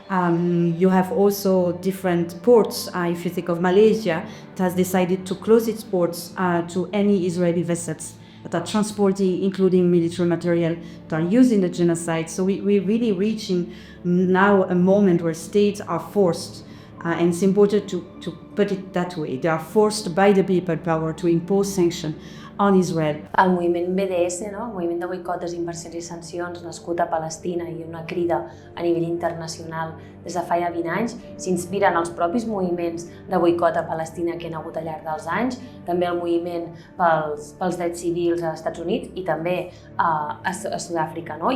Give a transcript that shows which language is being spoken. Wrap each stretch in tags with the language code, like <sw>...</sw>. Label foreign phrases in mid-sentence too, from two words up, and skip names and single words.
<en>You have also different ports. If you think of Malaysia, it has decided to close its ports to any Israeli vessels that are transporting, including military material, that are used in the genocide. So we're really reaching now a moment where states are forced, and it's important to put it that way. They are forced by the people power to impose sanctions on Israel.</en> <ca>El moviment BDS, no? El moviment de boicot, desinversions i sancions, nascut a Palestina i una crida a nivell internacional des de fa ja 20 anys, s'inspira en els propis moviments de boicot a Palestina que hi ha hagut al llarg dels anys, també el moviment pels drets civils als Estats Units i també a Sud-àfrica, no?</ca>